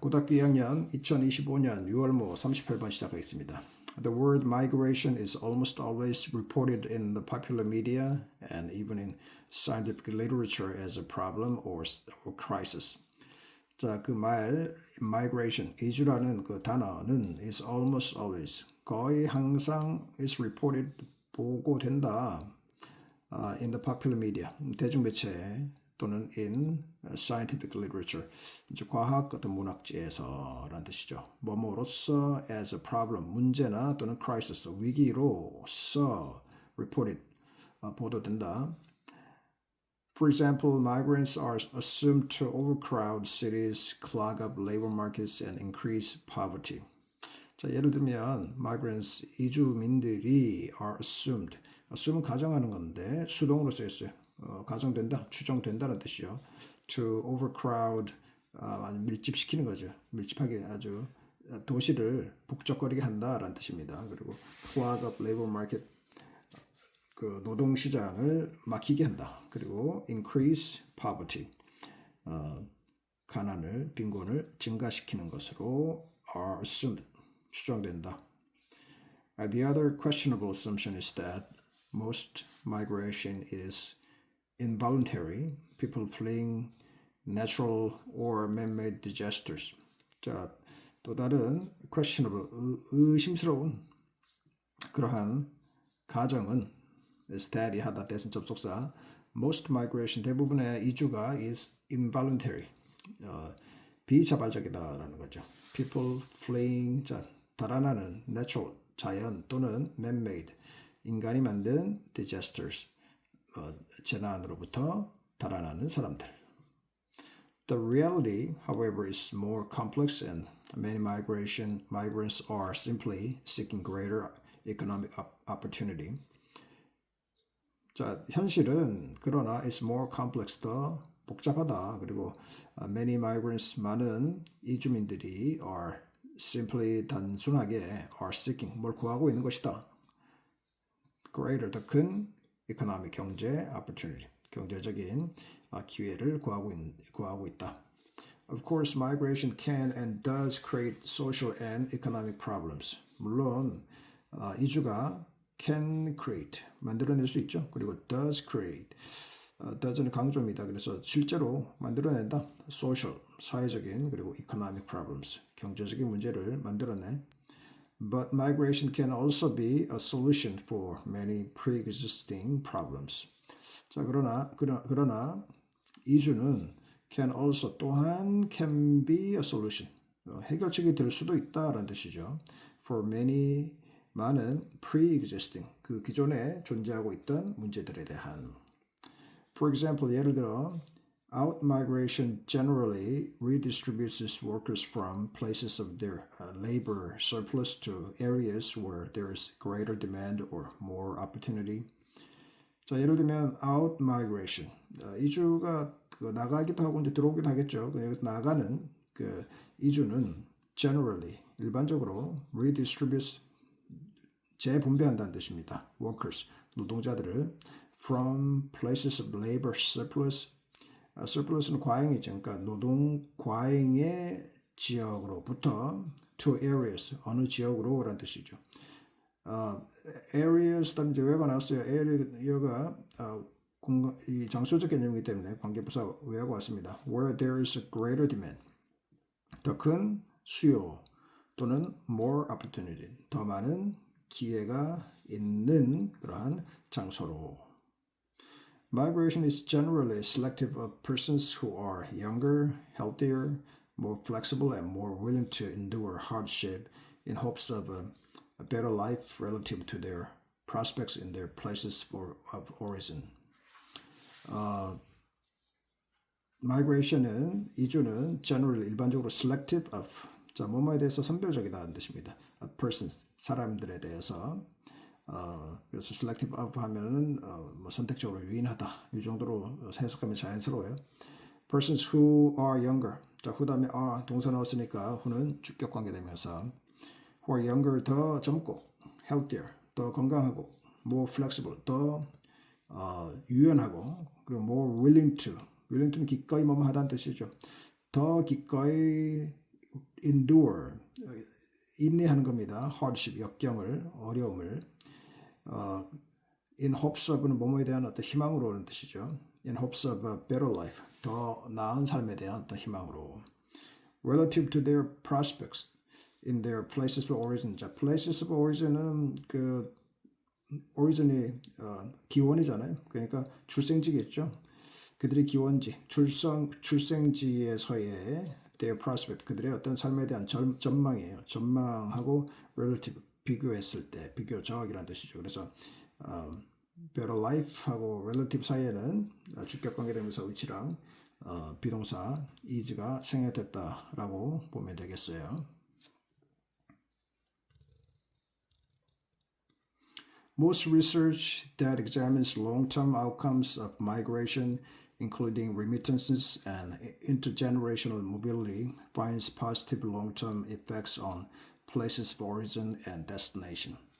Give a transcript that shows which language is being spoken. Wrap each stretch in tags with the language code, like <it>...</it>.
<ko>고등학교 2학년 2025년 6월모 38번 시작하겠습니다.</ko> <en>The word migration is almost always reported in the popular media and even in scientific literature as a problem or crisis.</en> <ko>자, 그 말 migration, 이주라는 그 단어는</ko> <en>is almost always,</en> <ko>거의 항상</ko> <en>is reported,</en> <ko>보고된다.</ko> <en>In the popular media,</en> <ko>대중매체 또는</ko> <en>in scientific literature,</en> <ko>이제 과학 어떤 문학지에서라는 뜻이죠. 뭐뭐로서</ko> <en>as a problem,</en> <ko>문제나 또는 crisis, 위기로서 reported, 보도된다.</ko> <en>For example, migrants are assumed to overcrowd cities, clog up labor markets, and increase poverty.</en> <ko>자, 예를 들면 migrants, 이주민들이</ko> <en>are assumed,</en> <ko>assume은 가정하는 건데 수동으로 쓰였어요. 가정된다, 추정된다는 뜻이요.</ko> <en>To overcrowd,</en> <ko>아주 밀집시키는 거죠. 밀집하게 아주 도시를 북적거리게 한다라는 뜻입니다. 그리고</ko> <en>clog up labor market,</en> <ko>그 노동시장을 막히게 한다. 그리고</ko> <en>increase poverty,</en> <ko>가난을, 빈곤을 증가시키는 것으로</ko> <en>are assumed,</en> <ko>추정된다.</ko> <en>The other questionable assumption is that most migration is involuntary, people fleeing natural or man-made disasters.</en> <ko>자, 또 다른 questionable, 의심스러운 그러한 가정은</ko> <en>is that</en> <ko>이 하다, that은 접속사.</ko> <en>Most migration,</en> <ko>대부분의 이주가</ko> <en>is involuntary,</en> <ko>비자발적이다라는 거죠.</ko> <en>People fleeing,</en> <ko>자, 달아나는 natural, 자연 또는 man-made, 인간이 만든 disasters, 재난으로부터 달아나는 사람들.</ko> <en>The reality, however, is more complex and many migrants are simply seeking greater economic opportunity.</en> <ko>자, 현실은 그러나</ko> <en>is more complex,</en> <ko>더 복잡하다. 그리고</ko> <en>many migrants,</en> <ko>많은 이주민들이</ko> <en>are simply,</en> <ko>단순하게</ko> <en>are seeking,</en> <ko>뭘 구하고 있는 것이다. greater, 더 큰 economic, 경제 opportunity, 경제적인 기회를 구하고 있다.</ko> <en>Of course, migration can and does create social and economic problems.</en> <ko>물론 이주가</ko> <en>can create,</en> <ko>만들어낼 수 있죠. 그리고</ko> <en>does create,</en> <ko>does는 강조입니다. 그래서 실제로 만들어낸다. social, 사회적인, 그리고</ko> <en>economic problems,</en> <ko>경제적인 문제를 만들어내.</ko> <en>But migration can also be a solution for many pre-existing problems.</en> <ko>자, 그러나 이주는</ko> <en>can also,</en> <ko>또한</ko> <en>can be a solution,</en> <ko>해결책이 될 수도 있다라는 뜻이죠.</ko> <en>For many,</en> <ko>많은 pre-existing, 그 기존에 존재하고 있던 문제들에 대한.</ko> <en>For example,</en> <ko>예를 들어</ko> <en>out-migration generally redistributes workers from places of their labor surplus to areas where there is greater demand or more opportunity.</en> <ko>자, 예를 들면 out-migration, 이주가 나가기도 하고 이제 들어오기도 하겠죠. 여기서 나가는 그 이주는 generally, 일반적으로 redistributes, 재분배한다는 뜻입니다. workers, 노동자들을</ko> <en>from places of labor surplus,</en> <ko>surplus는 과잉이죠. 그러니까 노동 과잉의 지역으로부터</ko> <en>to areas,</en> <ko>어느 지역으로라는 뜻이죠. areas, 다음에 이제 where가 나왔어요. area가 이 장소적 개념이기 때문에 관계부사 where가 왔습니다.</ko> <en>Where there is a greater demand,</en> <ko>더 큰 수요 또는</ko> <en>more opportunity,</en> <ko>더 많은 기회가 있는 그러한 장소로.</ko> <en>Migration is generally selective of persons who are younger, healthier, more flexible, and more willing to endure hardship in hopes of a better life relative to their prospects in their places of origin.</en> <ko>migration은, 이주는 generally, 일반적으로</ko> <en>selective of,</en> <ko>자, 뭐뭐에 대해서 선별적이다는 뜻입니다.</ko> <en>a person,</en> <ko>사람들에 대해서. 그래서</ko> <en>selective of</en> <ko>하면은 뭐 선택적으로 유인하다, 이 정도로 해석하면 자연스러워요.</ko> <en>persons who are younger,</en> <ko>자, who 다음에 are, 동사 나왔으니까 who는 주격 관계되면서</ko> <en>who are younger,</en> <ko>더 젊고, healthier, 더 건강하고,</ko> <en>more flexible,</en> <ko>더 유연하고, 그리고</ko> <en>more willing to, willing to</en> <ko>는 기꺼이 뭐뭐 하다는 뜻이죠. 더 기꺼이 endure, 인내하는 겁니다. hardship, 역경을, 어려움을.</ko> <en>in hopes of</en> <ko>는 뭐뭐에 대한 어떤 희망으로는 뜻이죠.</ko> <en>in hopes of a better life,</en> <ko>더 나은 삶에 대한 어떤 희망으로.</ko> <en>relative to their prospects in their places of origin.</en> <ko>자,</ko> <en>places of origin</en> <ko>은 그 origin이 기원이잖아요. 그러니까 출생지겠죠. 그들의 기원지, 출생지에서의</ko> <en>their prospect,</en> <ko>그들의 어떤 삶에 대한 전망이에요. 전망하고 relative, 비교했을 때, 비교적이라는 뜻이죠. 그래서</ko> <en>better life</en> <ko>하고 relative 사이에는 주격관계대명사 위치랑 비동사 is가 생략됐다라고 보면 되겠어요.</ko> <en>Most research that examines long-term outcomes of migration, including remittances and intergenerational mobility, finds positive long-term effects on places of origin and destination.</en>